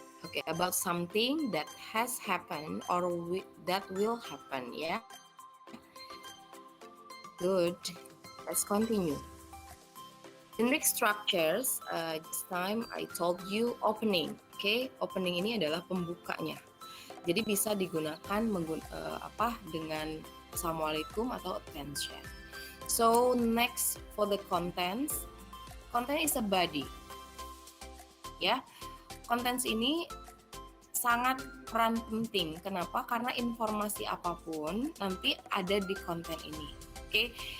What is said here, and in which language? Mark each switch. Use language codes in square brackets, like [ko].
[en] Okay, about something that has happened or that will happen, ya. Good. Let's continue. Generic structures. This time I told you opening. [id] Okay, opening ini adalah pembukanya. Jadi bisa digunakan dengan assalamualaikum atau attention. [en] So next for the contents. Content is a body. [id] Ya. Contents ini sangat peran penting. Kenapa? Karena informasi apapun nanti ada di konten ini. Okay?